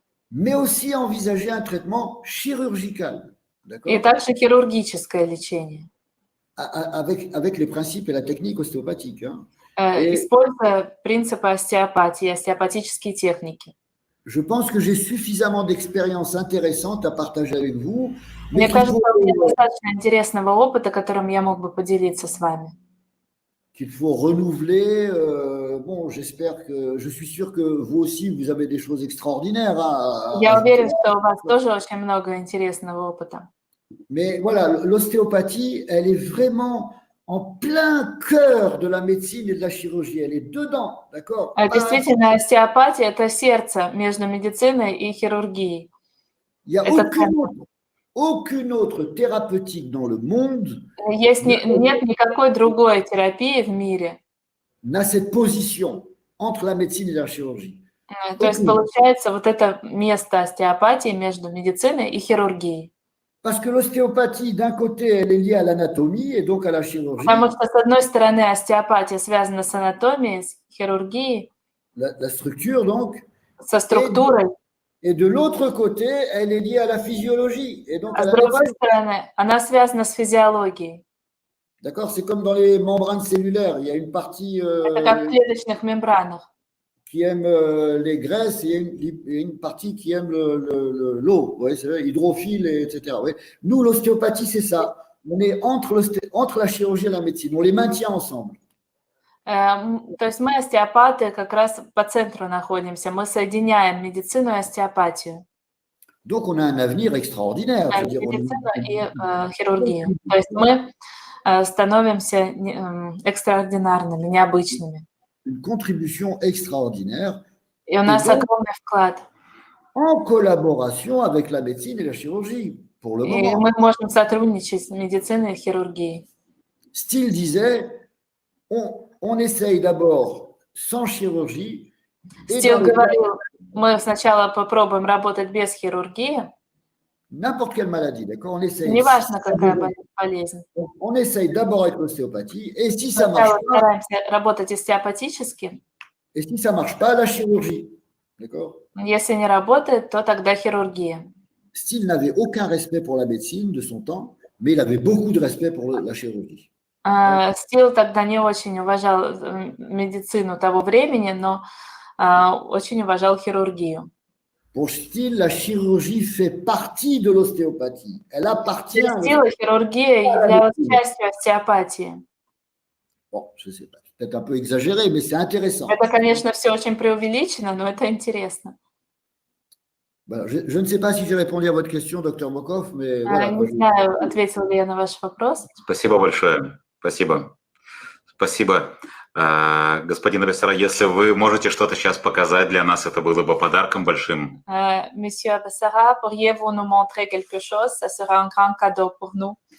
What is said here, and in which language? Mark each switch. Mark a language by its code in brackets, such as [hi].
[fr] Mais aussi envisager un traitement chirurgical. [ru] И также хирургическое лечение. [fr] Avec les principes et la technique ostéopathique. Hein. [ru] Используя принципы остеопатии, остеопатические техники. [fr] Je pense que j'ai suffisamment d'expériences intéressantes à partager avec vous. [ru] Мне кажется, у меня достаточно интересного опыта, которым я мог бы поделиться с вами. [fr] Qu'il faut renouveler. Bon, je suis sûr que vous aussi, vous avez des choses extraordinaires. [ru] Я уверен, что у вас тоже очень много интересного опыта. [fr] Mais voilà, l'ostéopathie, elle est vraiment en plein cœur de la médecine et de la chirurgie. Elle est dedans, d'accord? [ru] Действительно, остеопатия – это сердце между медициной и хирургией. [fr] Il n'y a aucune autre thérapeutique dans le monde [ru] Нет никакой другой терапии в мире. [fr] N'a cette position entre la médecine et la chirurgie. [ru] То есть получается вот это место остеопатии между медициной и хирургией. [fr] Parce que l'ostéopathie, d'un côté, elle est liée à l'anatomie et donc à la chirurgie. [ru] Потому что, с одной стороны, остеопатия связана с анатомией, с хирургией. [fr] La structure, donc. [ru] Со структурой. [fr] Et de l'autre côté, elle est liée à la physiologie. Et donc [ru] с другой стороны, она связана с физиологией. [fr] D'accord, c'est comme dans les membranes cellulaires. Il y a une partie [ru] Это как в клеточных мембранах. [fr] Qui aime les graisses et une partie qui aime l'eau, ouais, c'est vrai, hydrophile, etc. Ouais. Nous, l'ostéopathie, c'est ça. On est entre la chirurgie et la médecine. On les maintient ensemble. [ru] То есть мы, остеопаты, как раз по центру находимся. Мы соединяем медицину и остеопатию. [fr] Donc, on a un avenir extraordinaire. [ru] Медицину и хирургию. То есть мы становимся экстраординарными, необычными. [fr] Une contribution extraordinaire. Et on a [ru] огромный вклад. [fr] En collaboration avec la médecine et la chirurgie, pour le moment. [ru] Et мы можем сотрудничать с медициной и хирургией. [fr] Steele disait, on essaye d'abord sans chirurgie. [ru] Steele говорил, мы сначала попробуем работать без хирургии. [fr] N'importe quelle maladie, d'accord? On essaye. [ru] Неважно, какая болезнь. [fr] On essaye d'abord avec l'ostéopathie, et si ça marche pas, [ru] стараемся работать остеопатически. [fr] Et si ça marche pas, la chirurgie, d'accord? [ru] Если не работает, то тогда хирургия. [fr] Steele n'avait aucun respect pour la médecine de son temps, mais il avait beaucoup de respect pour la chirurgie. [ru] Steele тогда не очень уважал медицину того времени, но очень уважал хирургию. [fr] Pour Steele, la chirurgie fait partie de l'ostéopathie. Elle appartient. [ru] Для Steele хирургия являлась частью остеопатии. [fr] Bon, je sais pas, c'est peut-être un peu exagéré, mais c'est intéressant. [ru] Это, конечно, все очень преувеличено, но это интересно. [fr] Voilà, je ne sais pas si j'ai répondu à votre question, docteur Mokov, mais voilà. [ru] Не знаю, ответила ли я на ваш вопрос. Спасибо большое. Спасибо. Спасибо. Господин Абессара, если вы можете что-то сейчас показать для нас, это было бы подарком большим. [fr] Monsieur Abessara, pourriez-vous nous montrer quelque chose? Ça sera un grand cadeau pour nous.